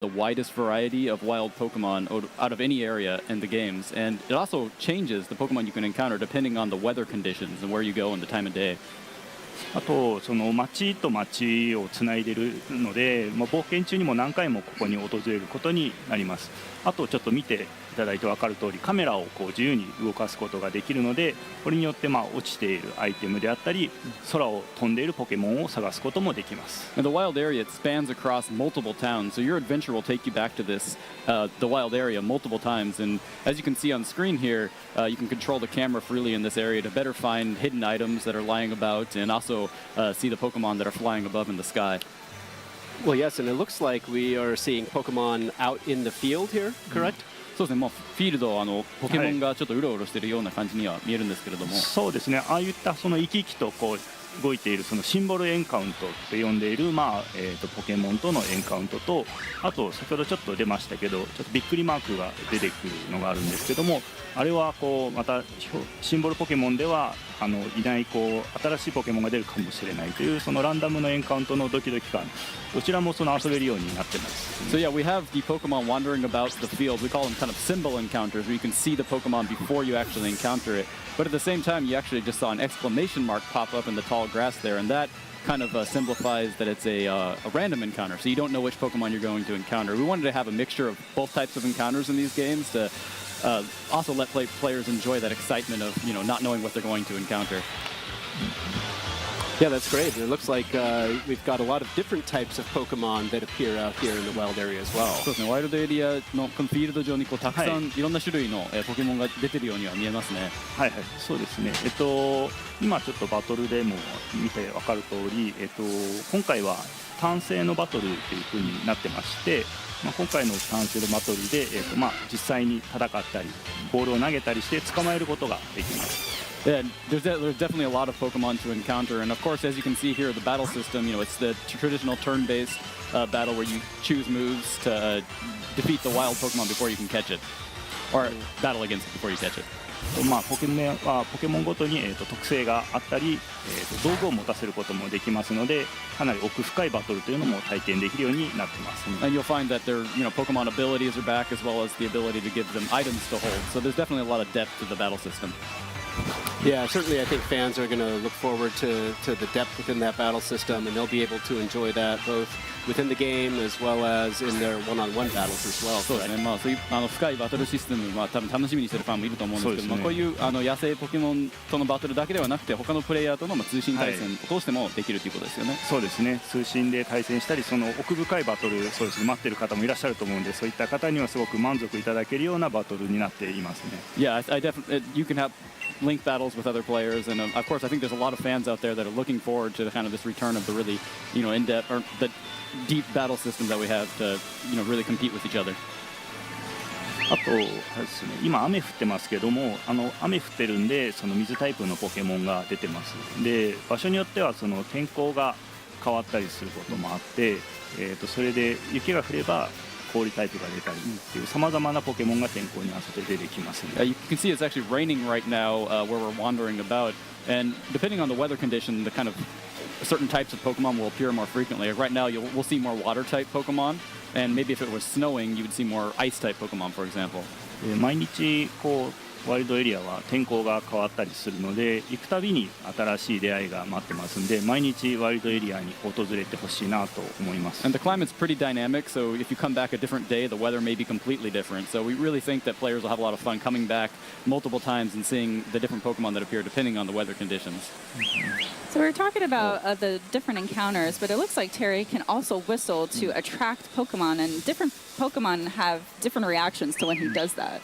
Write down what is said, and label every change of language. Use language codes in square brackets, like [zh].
[en] the widest variety of wild Pokemon out of any area in the games, and it also changes the Pokemon you can encounter depending on the weather conditions and where you go and the time of day. [ja] あとその町と町をつないでいるので、冒険中にも何回もここに訪れることになります。あとちょっと見ていただいて分かる通り、カメラをこう自由に動かすことができるので、これによって落ちているアイテムであったり、空を飛んでいるポケモンを探すこともできます。 [en] And the wild area, it spans across multiple towns, so your adventure will take you back to this, the wild area multiple times. And as you can see on screen here, you can control the camera freely in this area to better find hidden items that are lying about, and also see the Pokemon that are flying above in the sky. Well, yes, and it looks like we are seeing Pokemon out in the field here, correct? [ja] そうですね、フィールドポケモンがちょっとうろうろしているような感じには見えるんですけれども、そうですね、ああいったその生き生きとこう動いているそのシンボルエンカウントって呼んでいる、ポケモンとのエンカウントと、あと先ほどちょっと出ましたけど、ちょっとびっくりマークが出てくるのがあるんですけども、あれはこうまたシンボルポケモンではいないこう新しいポケモンが出るかもしれないというそのランダムのエンカウントのドキドキ感、どちらもその遊べるようになってます。 [en] So yeah, we have the Pokemon wandering about the field. We call them kind of symbol encounters, where you can see the Pokemon before you actually encounter it. But at the same time, you actually just saw an exclamation mark pop up in the tall grass there, and that kind of simplifies that it's a random encounter, so you don't know which Pokemon you're going to encounter. We wanted to have a mixture of both types of encounters in these games to also let players enjoy that excitement of not knowing what they're going to encounter. Yeah, that's great. And it looks like we've got a lot of different types of Pokemon that appear out here in the wild area as well. [ja] そうですね、ワイルドエリアのこのフィールド上にたくさんいろんな種類のポケモンが出てるようには見えますね。はいはい、そうですね。今ちょっとバトルでも見て分かる通り、今回は単性のバトルという風になってまして、今回の単性のバトルで、実際に戦ったりボールを投げたりして捕まえることができます。 [en] Yeah, there's definitely a lot of Pokemon to encounter, and of course, as you can see here, the battle system, it's the traditional turn-based battle where you choose moves to defeat the wild Pokemon before you can catch it, or battle against it before you catch it. [ja] ポケモンごとに、特性があったり、道具を持たせることもできますので、かなり奥深いバトルというのも体験できるようになってます、ね。 [en] And you'll find that their Pokemon abilities are back, as well as the ability to give them items to hold. So there's definitely a lot of depth to the battle system. Yeah, certainly I think fans are going to look forward to the depth within that battle system, and they'll be able to enjoy that both within the game as well as in their one-on-one battles as well. [ja] そうですね、そういう深いバトルシステムは多分楽しみにしてるファンもいると思うんですけども、こういう野生ポケモンとのバトルだけではなくて、他のプレイヤーとの通信対戦を通してもできるということですよね。そうですね、通信で対戦したり、その奥深いバトル、そうですね、待っている方もいらっしゃると思うんで、そういった方にはすごく満足いただけるようなバトルになっていますね。 [en] Yeah, I definitely you can have link battles with other players, and of course I think there's a lot of fans out there that are looking forward to kind of this return of the really in-depth or the deep battle system that we have to really compete with each other. [ja] あとですね、今雨降ってますけども、雨降ってるんでその水タイプのポケモンが出てます。で、場所によってはその天候が変わったりすることもあって、それで雪が降れば氷タイプが出たりっていうさまざまなポケモンが天候に合わせて出てきますね。 [en] You can see it's actually raining right now where we're wandering about, and depending on the weather condition, the kind of certain types of Pokemon will appear more frequently. Like right now, we'll see more water-type Pokemon, and maybe if it was snowing, you would see more ice-type Pokemon, for example. [ja] 毎日こうワイルドエリアは天候が変わったりするので、行くたびに新しい出会いが待ってますんで、毎日ワイルドエリアに訪れてほしいなと思います。 [en] And the climate's pretty dynamic, so if you come back a different day, the weather may be completely different. So we really think that players will have a lot of fun coming back multiple times and seeing the different Pokemon that appear depending on the weather conditions. So we're talking about the different encounters, but it looks like Terry can also whistle to attract Pokemon, and different Pokemon have different reactions to when he does that.